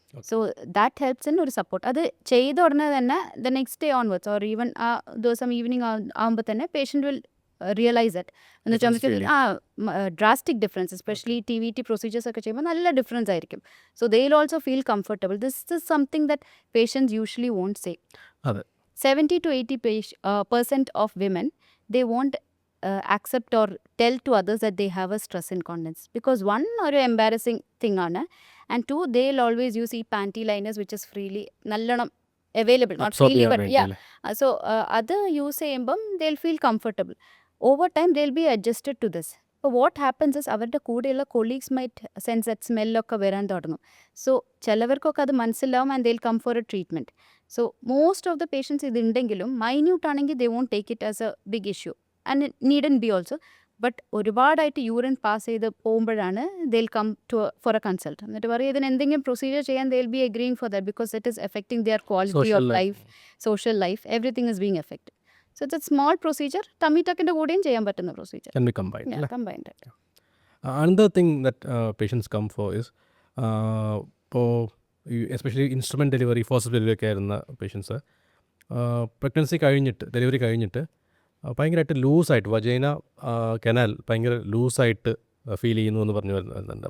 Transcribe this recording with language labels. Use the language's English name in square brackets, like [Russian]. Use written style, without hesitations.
[English] So that helps in ഒരു support. [Malayalam] അത് ചെയ്ത ഉടനെ തന്നെ [English] the next day onwards or even [Malayalam] ആ ദിവസം ഈവനിങ് ആകുമ്പോൾ തന്നെ [English] Patient will realise that. [Malayalam] എന്ന് വെച്ചാൽ drastic difference, especially TVT procedures ഒക്കെ ചെയ്യുമ്പോൾ നല്ല ഡിഫറൻസ് ആയിരിക്കും. [English] So they will also feel comfortable. This is something that patients usually won't say. [Malayalam] അതെ. [English] 70 to 80% of women, they won't accept or tell to others that they have a stress incontinence, because one, or embarrassing thing ആണ്, and two, they'll always use ഈ panty liners which is freely [Malayalam] നല്ലോണം [English] available, not freely but yeah. So അത് use ചെയ്യുമ്പം they'll feel comfortable. Over time they'll be adjusted to this. [Malayalam] അപ്പോൾ [English] what happens is [Malayalam] അവരുടെ കൂടെയുള്ള colleagues [English] might sense that [Malayalam] സ്മെല്ലൊക്കെ വരാൻ തുടങ്ങും. [English] so [Malayalam] ചിലവർക്കൊക്കെ അത് മനസ്സിലാവും [English] And they'll come for a treatment. So most of the patients [Malayalam] ഇതുണ്ടെങ്കിലും [English] Minute ആണെങ്കിൽ they won't take it as a big issue and it needn't be also. But [Malayalam] ഒരുപാടായിട്ട് urine pass ചെയ്ത് പോകുമ്പോഴാണ് [English] they'll come to for a consult. [Malayalam] എന്നിട്ട് പറയും ഇതിന് എന്തെങ്കിലും procedure ചെയ്യാൻ [English] they'll be agreeing for that because it is affecting their quality of life, social life, everything is being affected. So it's a small procedure. [Malayalam] Tummy ടക്കിൻ്റെ കൂടെയും ചെയ്യാൻ പറ്റുന്ന procedure. [English] Can be combined. Combined. Another thing that patients come for is [Malayalam] ഇപ്പോൾ especially instrument delivery, force delivery ഒക്കെ ആയിരുന്ന patients pregnancy കഴിഞ്ഞിട്ട്, delivery കഴിഞ്ഞിട്ട് ഭയങ്കരമായിട്ട് ലൂസായിട്ട് വജൈന കനാൽ ഭയങ്കര ലൂസായിട്ട് ഫീൽ ചെയ്യുന്നു എന്ന് പറഞ്ഞു വരുന്നുണ്ട്.